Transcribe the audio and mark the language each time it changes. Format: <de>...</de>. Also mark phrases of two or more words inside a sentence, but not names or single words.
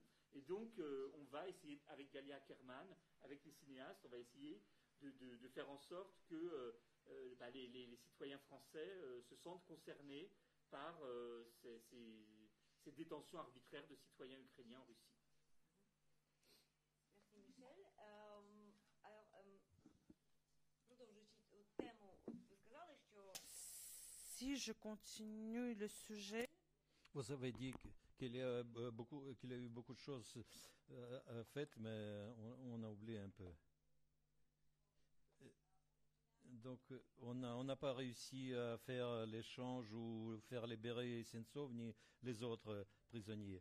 <fr>Et donc, on va essayer, avec Galia Kerman, avec les cinéastes, on va essayer de faire en sorte que les citoyens français se sentent concernés par ces détentions arbitraires de citoyens ukrainiens en Russie. Merci Michel.</fr> <uk>Продовжуючи тему, ви сказали, що</uk> <fr>Si je continue le sujet, Vous avez dit qu'il y a eu beaucoup de choses faites, mais on a oublié un peu. Donc, on n'a pas réussi à faire l'échange ou faire libérer Sentsov ni les autres prisonniers.</fr>